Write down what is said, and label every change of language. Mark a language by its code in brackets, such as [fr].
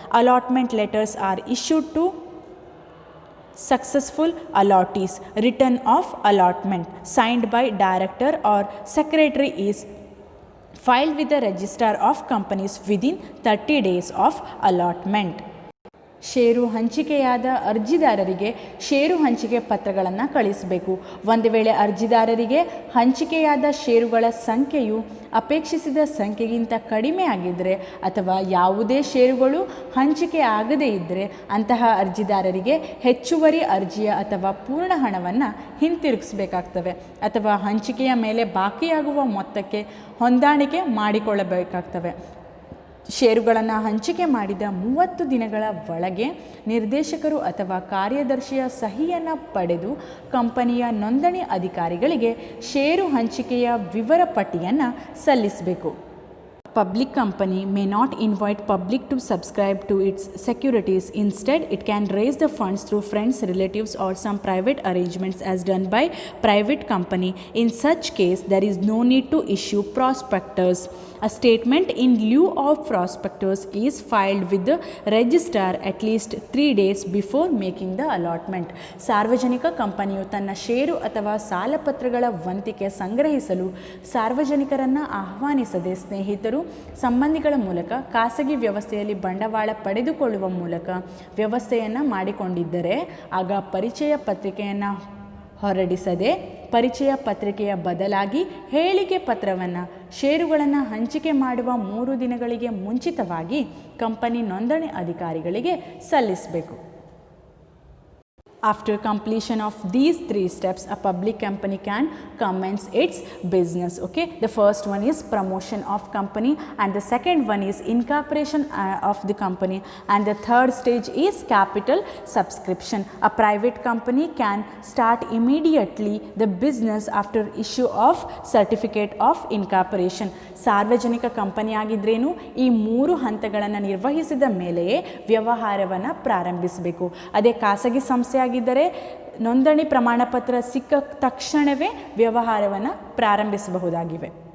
[en] Allotment letters are issued to successful allottees. Written of allotment signed by director or secretary is filed with the registrar of companies within 30 days of allotment. [kn] ಷೇರು ಹಂಚಿಕೆಯಾದ ಅರ್ಜಿದಾರರಿಗೆ ಷೇರು ಹಂಚಿಕೆ ಪತ್ರಗಳನ್ನು ಕಳಿಸಬೇಕು. ಒಂದು ವೇಳೆ ಅರ್ಜಿದಾರರಿಗೆ ಹಂಚಿಕೆಯಾದ ಷೇರುಗಳ ಸಂಖ್ಯೆಯು ಅಪೇಕ್ಷಿಸಿದ ಸಂಖ್ಯೆಗಿಂತ ಕಡಿಮೆ ಆಗಿದ್ದರೆ ಅಥವಾ ಯಾವುದೇ ಷೇರುಗಳು ಹಂಚಿಕೆ ಆಗದೇ ಇದ್ದರೆ ಅಂತಹ ಅರ್ಜಿದಾರರಿಗೆ ಹೆಚ್ಚುವರಿ ಅರ್ಜಿಯ ಅಥವಾ ಪೂರ್ಣ ಹಣವನ್ನು ಹಿಂತಿರುಗಿಸಬೇಕಾಗ್ತವೆ ಅಥವಾ ಹಂಚಿಕೆಯ ಮೇಲೆ ಬಾಕಿಯಾಗುವ ಮೊತ್ತಕ್ಕೆ ಹೊಂದಾಣಿಕೆ ಮಾಡಿಕೊಳ್ಳಬೇಕಾಗ್ತವೆ. ಷೇರುಗಳನ್ನು ಹಂಚಿಕೆ ಮಾಡಿದ 30 ದಿನಗಳ ಒಳಗೆ ನಿರ್ದೇಶಕರು ಅಥವಾ ಕಾರ್ಯದರ್ಶಿಯ ಸಹಿಯನ್ನು ಪಡೆದು ಕಂಪನಿಯ ನೋಂದಣಿ ಅಧಿಕಾರಿಗಳಿಗೆ ಷೇರು ಹಂಚಿಕೆಯ ವಿವರ ಪಟ್ಟಿಯನ್ನು ಸಲ್ಲಿಸಬೇಕು. [en] Public company may not invite public to subscribe to its securities. Instead, it can raise the funds through friends, relatives or some private arrangements as done by private company. In such case, there is no need to issue prospectus. A statement in lieu of prospectus is filed with the registrar at least 3 days before making the allotment. [kn] ಸಾರ್ವಜನಿಕ ಕಂಪನಿಯು ತನ್ನ ಷೇರು ಅಥವಾ ಸಾಲಪತ್ರಗಳ ವಂತಿಕೆ ಸಂಗ್ರಹಿಸಲು ಸಾರ್ವಜನಿಕರನ್ನು ಆಹ್ವಾನಿಸದೆ ಸ್ನೇಹಿತರು ಸಂಬಂಧಿಗಳ ಮೂಲಕ ಖಾಸಗಿ ವ್ಯವಸ್ಥೆಯಲ್ಲಿ ಬಂಡವಾಳ ಪಡೆದುಕೊಳ್ಳುವ ಮೂಲಕ ವ್ಯವಸ್ಥೆಯನ್ನು ಮಾಡಿಕೊಂಡಿದ್ದರೆ ಆಗ ಪರಿಚಯ ಪತ್ರಿಕೆಯನ್ನು ಹೊರಡಿಸದೆ ಪರಿಚಯ ಪತ್ರಿಕೆಯ ಬದಲಾಗಿ ಹೇಳಿಕೆ ಪತ್ರವನ್ನು ಷೇರುಗಳನ್ನು ಹಂಚಿಕೆ ಮಾಡುವ 3 ದಿನಗಳಿಗೆ ಮುಂಚಿತವಾಗಿ ಕಂಪನಿ ನೋಂದಣಿ ಅಧಿಕಾರಿಗಳಿಗೆ ಸಲ್ಲಿಸಬೇಕು. [en] After completion of these 3 steps, a public company can commence its business. Okay, the first one is promotion of company, and the second one is incorporation of the company, and the third stage is capital subscription. A private company can start immediately the business after issue of certificate of incorporation. [kn] ಸಾರ್ವಜನಿಕ company ಆಗಿದ್ರೇನು ಈ 3 ಹಂತಗಳನ್ನು ನಿರ್ವಹಿಸಿದ ಮೇಲೆಯೇ ವ್ಯವಹಾರವನ್ನು ಪ್ರಾರಂಭಿಸಬೇಕು. ಅದೇ ಖಾಸಗಿ ಸಂಸ್ಥೆ ಆಗಿದ್ದರೆ ನೋಂದಣಿ ಪ್ರಮಾಣಪತ್ರ ಸಿಕ್ಕ ತಕ್ಷಣವೇ ವ್ಯವಹಾರವನ್ನು ಪ್ರಾರಂಭಿಸಬಹುದಾಗಿವೆ.